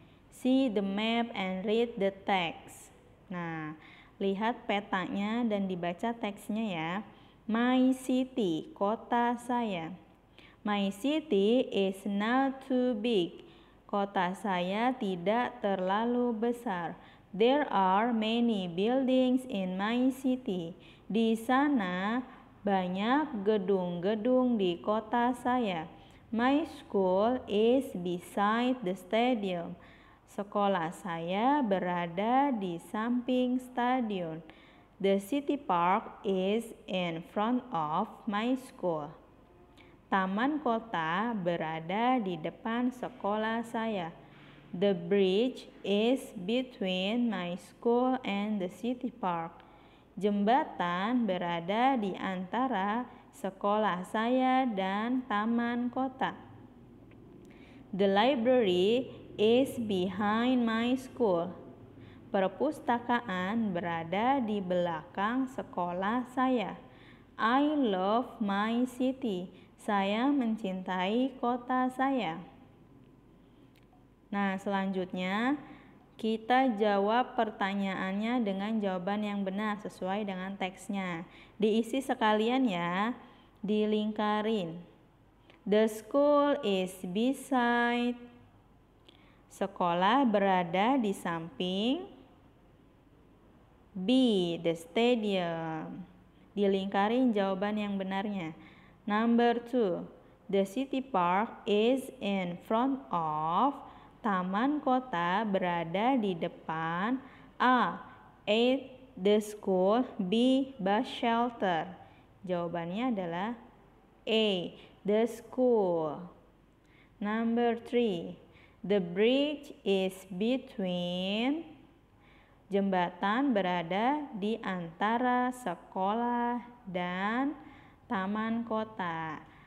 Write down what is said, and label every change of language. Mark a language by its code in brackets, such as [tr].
[en] See the map and read the text. [id] Nah, lihat petanya dan dibaca teksnya ya. [en] My city, [id] kota saya. [en] My city is not too big. [id] Kota saya tidak terlalu besar. [en] There are many buildings in my city. [id] Di sana banyak gedung-gedung di kota saya. [en] My school is beside the stadium. [id] Sekolah saya berada di samping stadion. [en] The city park is in front of my school. [id] Taman kota berada di depan sekolah saya. [en] The bridge is between my school and the city park. [id] Jembatan berada di antara sekolah saya dan taman kota. [en] The library is behind my school. [id] Perpustakaan berada di belakang sekolah saya. [en] I love my city. [id] Saya mencintai kota saya. Nah, selanjutnya kita jawab pertanyaannya dengan jawaban yang benar sesuai dengan teksnya. Diisi sekalian ya, dilingkarin. [en] The school is beside. [id] Sekolah berada di samping. [en] B. The stadium. [id] Dilingkarin jawaban yang benarnya. [en] Number 2. The city park is in front of. [id] Taman kota berada di depan. A. [en] The school. B. Bus shelter. [id] Jawabannya adalah A. [en] the school. Number 3. The bridge is between. [id] Jembatan berada di antara sekolah dan taman kota.